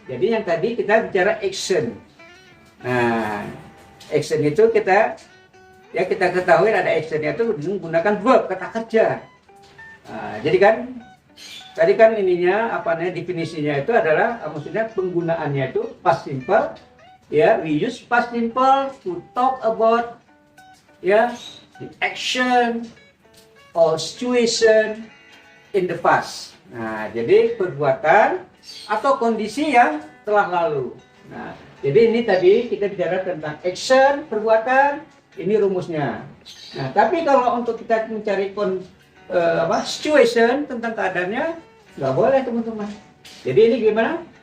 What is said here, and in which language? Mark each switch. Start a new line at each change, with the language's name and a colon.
Indonesian: Jadi yang tadi kita bicara action. Nah, action itu kita ketahui ada actionnya itu menggunakan verb, kata kerja. Nah, jadi kan tadi kan ininya apa namanya definisinya itu adalah maksudnya penggunaannya itu past simple.
English: Ya, we use past simple to talk about ya, the action or situation in the past.
Indonesian: Nah, jadi perbuatan atau kondisi yang telah lalu. Nah, jadi ini tadi kita bicara tentang action, perbuatan, ini rumusnya. Nah, tapi kalau untuk kita mencari situation tentang keadaannya, nggak boleh teman-teman. Jadi ini gimana?